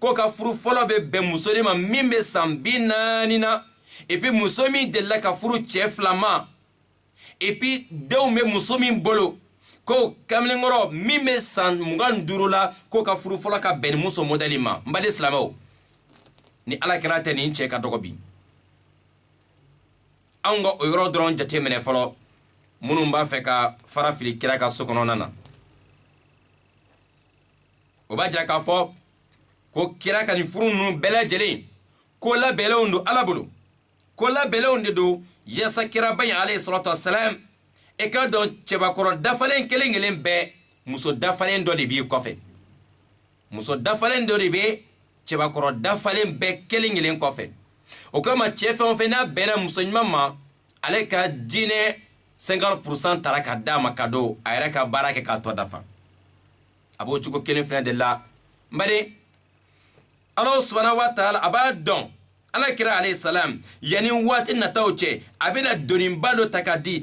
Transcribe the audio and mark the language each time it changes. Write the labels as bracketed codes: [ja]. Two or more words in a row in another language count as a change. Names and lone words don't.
[bm] ko ka furu fɔlɔ bɛ bɛn muso de ma min bɛ san 40 na [fr] et puis [bm] muso min delila ka furu cɛ 2 ma [fr] et puis [bm] denw bɛ muso min bolo ko kamalenkɔrɔ min bɛ san 25 la ko ka furu fɔlɔ ka bɛn muso modèle ma n baden silamɛw ni ala kɛra tɛ nin cɛ ka dɔgɔ bi an ka o yɔrɔ dɔrɔn jate minɛ fɔlɔ minnu b'a fɛ ka fara fili kira ka so kɔnɔna na o b'a jira k'a fɔ ko kira ka nin furu ninnu bɛɛ lajɛlen ko labɛnlenw don ala bolo ko labɛnlenw de don yasa kira ba in [ar] عليه الصلاة والسلام [bm] e ka dɔn cɛbakɔrɔ dafalen kelen kelen bɛɛ muso dafalen dɔ de b'i kɔfɛ muso dafalen dɔ de bɛ cɛbakɔrɔ dafalen bɛɛ kelen kelen kɔfɛ o kama cɛ fɛn o fɛn n'a bɛnna muso ɲuman ma ale ka diinɛ 50% tara ka d'a ma ka don a yɛrɛ ka baara kɛ k'a tɔ dafa a b'o cogo kelen fɛnɛ de la n baden ala [ar] سبحانه وتعالى [bm] a b'a dɔn ala kira [ar] عليه السلام [bm] yani waati nataw cɛ a bɛna doniba dɔ ta ka di